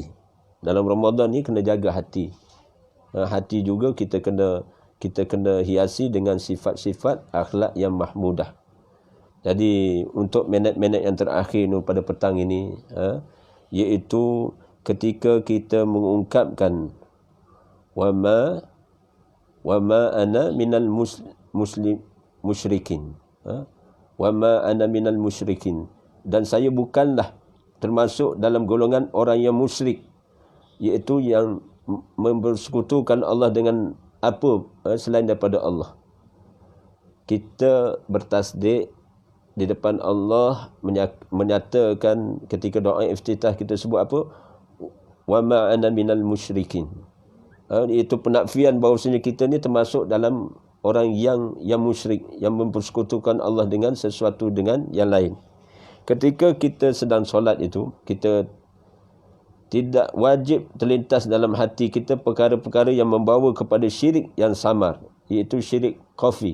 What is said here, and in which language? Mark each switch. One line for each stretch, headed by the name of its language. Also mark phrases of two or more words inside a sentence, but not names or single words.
Malay: Dalam Ramadan ni kena jaga hati. Hati juga kita kena hiasi dengan sifat-sifat akhlak yang mahmudah. Jadi untuk minit-minit yang terakhir ni pada petang ini, iaitu ketika kita mengungkapkan
Arabic: وما أنا من المشركين, وما أنا من المشركين,
Malay: dan saya bukanlah termasuk dalam golongan orang yang musyrik, iaitu yang mempersekutukan Allah dengan apa selain daripada Allah. Kita bertasdik di depan Allah, menyatakan ketika doa iftitah kita sebut apa?
Arabic: وما أنا من المشركين.
Malay: Itu penakfian bahawasanya kita ni termasuk dalam orang yang musyrik, yang mempersekutukan Allah dengan sesuatu dengan yang lain. Ketika kita sedang solat itu, kita tidak wajib terlintas dalam hati kita perkara-perkara yang membawa kepada syirik yang samar, iaitu syirik khafi.